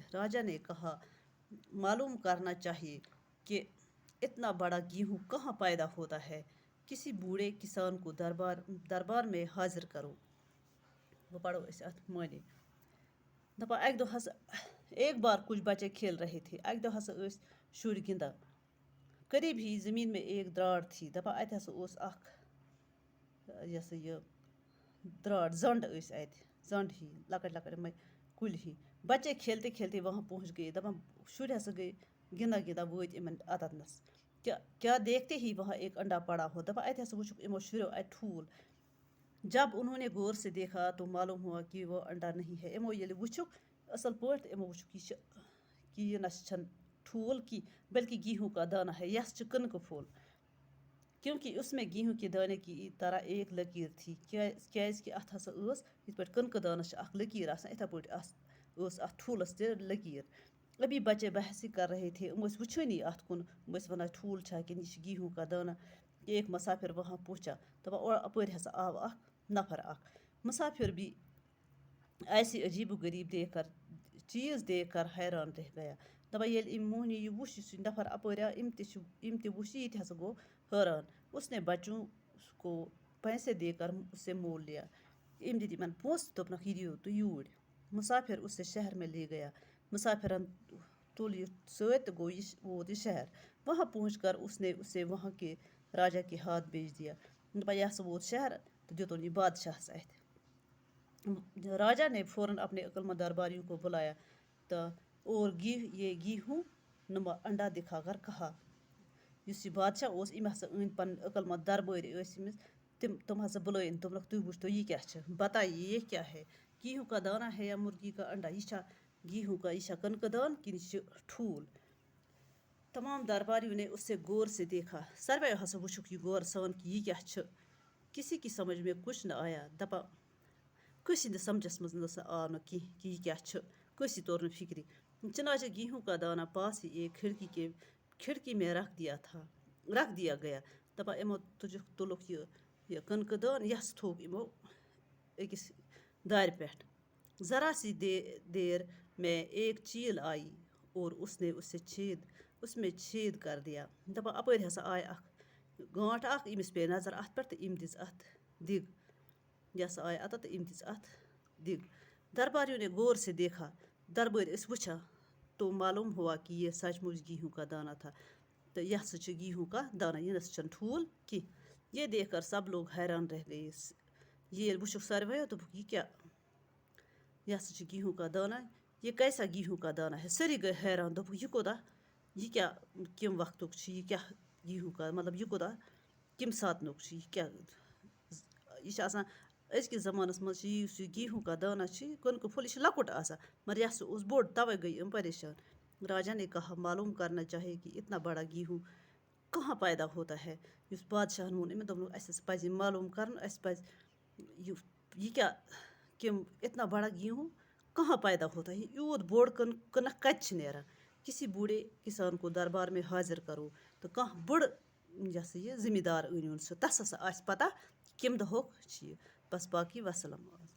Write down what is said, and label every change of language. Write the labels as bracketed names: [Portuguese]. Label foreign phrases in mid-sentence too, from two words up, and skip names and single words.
[Urdu] راجا نے کہا، معلوم کرنا چاہیے کہ اتنا بڑا گیہوں کہاں پیدا ہوتا ہے۔ کسی بوڑھے کسان کو دربار میں حاضر کرو۔ وہ پڑھو اس ات معنی۔ دپا ایک بار کچھ بچے کھیل رہے تھے۔ [Kashmiri] اکہ دۄہ ہسا ٲسۍ شُرۍ گِنٛدان۔ [Urdu] قریب ہی زمین میں ایک دراڑ تھی۔ [Kashmiri] دپا اتہِ ہسا اوس اکھ یہ دراڑ، زنٛڈ ٲسۍ اتہِ، زنٛڈ ہی لۄکٕٹۍ لۄکٕٹۍ یِمے کُلۍ ہی۔ [Urdu] بچے کھیلتے کھیلتے وہاں پہنچ گئے۔ [Kashmiri] دپان شُرۍ ہسا گٔے گِنٛدان گِنٛدان وٲتۍ یِمن اتتھنس۔ [Urdu] کیا دیکھتے ہی وہاں ایک انڈا پڑا ہوا۔ [Kashmiri] دپا اتہِ ہسا وٕچھُکھ یِمو شُرٮ۪و اتہِ ٹھوٗل۔ [Urdu] جب انہوں نے غور سے دیکھا تو معلوم ہوا کہ وہ انڈا نہیں ہے۔ [Kashmiri] یِمو ییٚلہِ وٕچھُکھ اصل پٲٹھۍ تہٕ یِمو وٕچھُکھ یہِ چھِ کہ یہِ نہ چھنہٕ ٹھوٗل کینٛہہ بلکہ [Urdu] گیہوں کا دانہ ہے، [Kashmiri] یس چھِ کٕنکہٕ پھوٚل، [Urdu] کیونکہ اس میں گیہوں کے دانے کی طرح ایک لکیر تھی۔ [Kashmiri] کیازِ کہ اتھ ہسا ٲس یِتھ پٲٹھۍ کٕنکہٕ دانس چھِ اکھ لکیر آسان، یِتھے پٲٹھۍ ٲس اتھ ٹھوٗلس تہِ لکیر۔ [Urdu] ابھی بچے بحث کر رہے تھے۔ [Kashmiri] یِم ٲسۍ وٕچھٲنی اتھ کُن، یِم ٲسۍ ونان ٹھوٗل چھا کِنہٕ یہِ چھِ [Urdu] گیہوں کا دانہ۔ ایک مسافر وہاں پہنچا۔ [Kashmiri] دپان اپٲرۍ ہسا آو اکھ نفر اکھ۔ [Urdu] مسافر بھی ایسی عجیب و غریب چیز دیکھ کر حیران رہ گیا۔ [Kashmiri] دپان ییٚلہِ أمۍ موہنی یہِ وُچھ، یُس یہِ نفر اپٲرۍ آو، أمۍ تہِ وُچھ یہِ تہِ ہسا گوٚو حٲران۔ [Urdu] اس نے بچوں کو پیسے دے کر اسے مول لیا۔ [Kashmiri] أمۍ دِتۍ یِمن پونٛسہٕ، دوٚپنکھ یہِ دِیِو تُہۍ یوٗرۍ۔ [Urdu] مسافر اسے شہر میں لے گیا۔ [Kashmiri] مسافرن تُل یہِ سۭتۍ تہٕ ووت یہِ شہر۔ [Urdu] وہاں پہنچ کر اس نے اسے وہاں کے راجا کے ہاتھ بھیج دیا۔ [Kashmiri] دپان یہِ ہسا ووت شہر تہٕ دِتُن یہِ بادشاہس اتھِ۔ [Urdu] راجا نے فوراً اپنے عقلمند درباریوں کو بلایا اور یہ گیہوں نما انڈا دکھا کر کہا۔ [Kashmiri] یُس یہِ بادشاہ اوس، أمۍ ہسا أنۍ پنٕنۍ عقلمند دربٲرۍ ٲسۍ أمِس، تِم ہسا بُلٲیِن، دوٚپنکھ تُہۍ وٕچھتو یہِ کیاہ چھِ، [Urdu] بتائیے یہ کیا ہے، گیہوں کا دانہ ہے یا مرغی کا انڈا؟ [Kashmiri] یہِ چھا [Urdu] گیہوں کا، [Kashmiri] یہِ چھا کٕنکہٕ دان کِنہٕ یہِ چھِ ٹھوٗل؟ [Urdu] تمام درباریوں نے اسے غور سے دیکھا۔ [Kashmiri] سارویو ہسا وٕچھُکھ یہِ غور سان کہ یہِ کیاہ چھِ۔ [Urdu] کسی کی سمجھ میں کچھ نہ آیا۔ [Kashmiri] دپان کٲنٛسہِ ہِنٛدِس سمجھس منٛز نسا آو نہٕ کینٛہہ کہ یہِ کیاہ چھِ، کٲنٛسی توٚر نہٕ فکرِ۔ [Urdu] چنانچہ گیہوں کا دانہ پاس ہی ایک کھڑکی میں رکھ دیا گیا۔ [Kashmiri] دپان یِمو تُلُکھ یہِ کٕنکہٕ دان، یس تھوٚوُکھ یِمو أکِس دارِ پٮ۪ٹھ۔ [Urdu] ذرا سی دیر میں ایک چیل آئی اور اس نے اس میں چھید کر دیا۔ [Kashmiri] دپان اپٲرۍ ہسا آیہِ اکھ گانٛٹھ اکھ، أمِس پیٚیہِ نظر اتھ پٮ۪ٹھ تہٕ أمۍ دِژ اتھ دِگ۔ یہِ ہسا آیہِ اتتھ تہٕ أمۍ دِژ اتھ دِگ۔ [Urdu] درباریوں نے غور سے دیکھا۔ [Kashmiri] دربٲرۍ ٲسۍ وٕچھان [Urdu] تو معلوم ہوا کہ یہ سچ مچ گیہوں کا دانہ تھا، تو یہ [Kashmiri] ہسا چھُ [Urdu] گیہوں کا دانہ، [Kashmiri] یہِ نسا چھنہٕ ٹھوٗل کینٛہہ۔ [Urdu] یہ دیکھ کر سب لوگ حیران رہ گئے۔ [Kashmiri] یہ ییٚلہِ وٕچھُکھ سارویو دوٚپُکھ یہِ کیاہ، یہِ ہسا چھُ [Urdu] گیہوں کا دانہ، یہ کیسا گیہوں کا دانہ ہے؟ [Kashmiri] سٲری گٔے حیران، دوٚپُکھ یہِ کوتاہ، یہِ کیاہ کمہِ وقتُک چھُ، یہِ کیاہ [Urdu] گیہوں کا، [Kashmiri] مطلب یہِ کوتاہ کمہِ ساتنُک چھُ، یہِ کیاہ، یہِ چھُ آسان أزکِس زمانس منٛز چھُ یُس یہِ [Urdu] گیہوں کا دانہ [Kashmiri] چھُ، کٕنکہٕ پھوٚل، یہِ چھُ لۄکُٹ آسان، مگر یہِ ہسا اوس بوٚڑ، توے گٔے یِم پریشان۔ [Urdu] راجا نے کہا، معلوم کرنا چاہیے کہ اتنا بڑا گیہوں کہاں پیدا ہوتا ہے۔ [Kashmiri] یُس بادشاہن ووٚن أمِس، دوٚپنکھ اَسہِ ہسا پزِ یہِ معلوم کرُن، اَسہِ پزِ یہ کیا [Urdu] کہ اتنا بڑا گیہوں کہاں پیدا ہوتا ہے [Kashmiri] یوت بوڑ کنک کت نیران [Urdu] کسی بوڑھے کسان کو دربار میں حاضر کرو [Kashmiri] تو کانٛہہ بٔڑ یہ ہسا یہ زمیٖندار أنۍوُن سُہ تس ہسا آسہِ پتہ کمہِ دۄہُک چھِ یہِ بس باقی وسلام